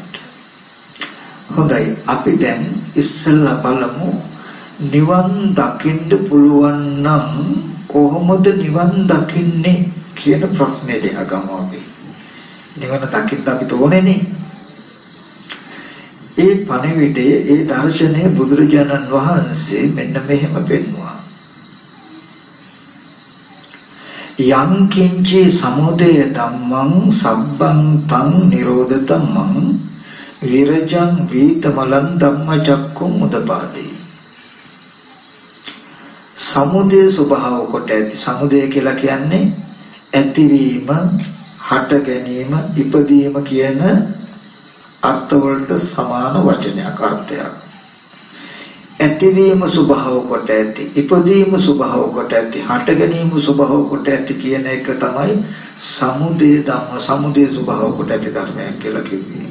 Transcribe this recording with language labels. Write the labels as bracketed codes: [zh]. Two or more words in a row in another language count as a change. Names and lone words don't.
[si] හොඳයි, අපි දැන් ඉස්සෙල්ලා බලමු නිවන් දකින්න පුළුවන් නම් කොහොමද නිවන් දකින්නේ කියන ප්‍රශ්නේ දෙහගමු අපි. නිවන දකින්න අපිට ඕනේනේ. ඒ පණිවිඩයේ ඒ දර්ශනය බුදුරජාණන් වහන්සේ මෙන්න මෙහෙම පෙන්වුවා. [pi] යං කිංචි සමුදය ධම්මං සබ්බං තං නිරෝධ ධම්මං විරජං වීතමලං ධම්මචක්කුම් උදපාදී. [si] සමුදය ස්වභාව කොට ඇති. සමුදය කියලා කියන්නේ ඇතිවීම, හට ගැනීම, ඉපදීම කියන අර්ථවලට සමාන වචනයක් අර්ථයක්. ඇතිවීම ස්වභාව කොට ඇති, ඉපදීම ස්වභාව කොට ඇති, හට ගැනීම ස්වභාව කොට ඇති කියන එක තමයි [pi] සමුදය ධම්ම, [si] සමුදය ස්වභාව කොට ඇති ධර්මයක් කියලා කියන්නේ.